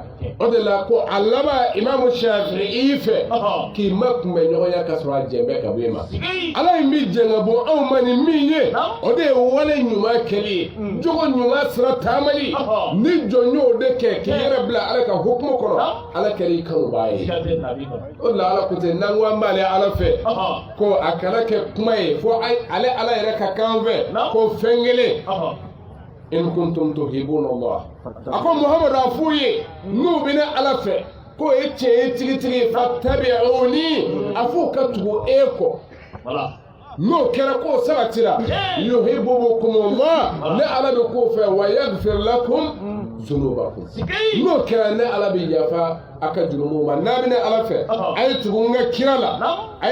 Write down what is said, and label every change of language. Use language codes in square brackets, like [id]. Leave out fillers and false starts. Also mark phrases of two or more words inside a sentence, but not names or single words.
[bm] o de la ko a laban Imamu Shafi'i fɛ k'i ma kunbɛ ɲɔgɔnya ka sɔrɔ a jɛn bɛ ka bɔ e ma Ala in bɛ jɛn ka bɔ anw ma ni min ye o de ye wale ɲuman kɛli ye jogo ɲuman sira taamali ni jɔn y'o de kɛ k'i yɛrɛ bila Ala ka hukumu kɔnɔ Ala kɛra i kanubaga ye o de la Ala ko ten n'an ko an b'ale Ala fɛ ko a kana kɛ kuma ye fo ale Ala yɛrɛ ka kan fɛ ko fɛn [ar] إن كنتم تحبون الله [bm] a ko Muhammadu a f'u ye n'u bɛ ne Ala fɛ k'o ye tiɲɛ ye tigitigi fattabi'uni a f'u ka tugu e kɔ n'o kɛra k'o sabatira yuhibbukumullah ne Ala bɛ k'o fɛ [ar] ويغفر لكم ذنوبكم [bm] n'o kɛra ne Ala bɛ yafa a ka jurumu ma n'a bɛ ne Ala fɛ a ye tugu n ka kira la a